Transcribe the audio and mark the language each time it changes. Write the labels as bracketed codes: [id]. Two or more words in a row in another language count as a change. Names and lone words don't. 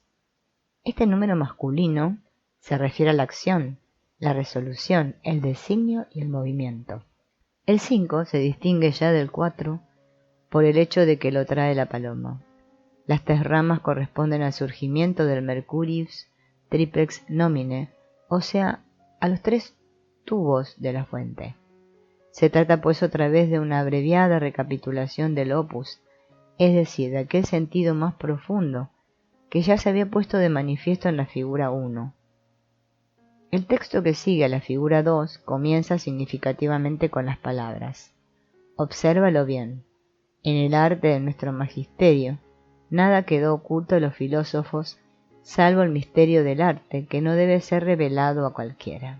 [es] Este número masculino se refiere a la acción, la resolución, el designio y el movimiento. El 5 se distingue ya del 4 por el hecho de que lo trae la paloma. Las 3 ramas corresponden al surgimiento del [la] Mercurius triplex nomine, [es] o sea, a los 3 tubos de la fuente. Se trata pues otra vez de una abreviada recapitulación del opus, es decir, de aquel sentido más profundo que ya se había puesto de manifiesto en la figura 1. El texto que sigue a la figura 2 comienza significativamente con las palabras: obsérvalo bien, en el arte de nuestro magisterio, nada quedó oculto a los filósofos, salvo el misterio del arte, que no debe ser revelado a cualquiera.